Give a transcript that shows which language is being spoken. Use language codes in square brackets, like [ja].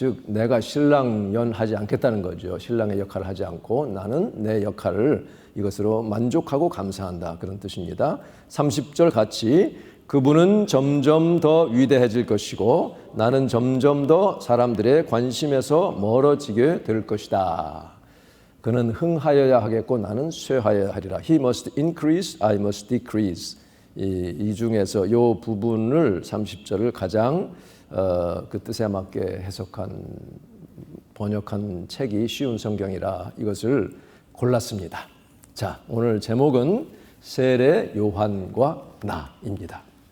[ko] 즉 내가 신랑 연하지 않겠다는 거죠. 신랑의 역할을 하지 않고 나는 내 역할을 이것으로 만족하고 감사한다. 그런 뜻입니다. 30절 같이 그분은 점점 더 위대해질 것이고 나는 점점 더 사람들의 관심에서 멀어지게 될 것이다. 그는 흥하여야 하겠고 나는 쇠하여야 하리라. [en] He must increase, I must decrease. [ko] 이 중에서 이 부분을 30절을 가장 그 뜻에 맞게 번역한 책이 쉬운 성경이라 이것을 골랐습니다. 자, 오늘 제목은 세례 요한과 나입니다.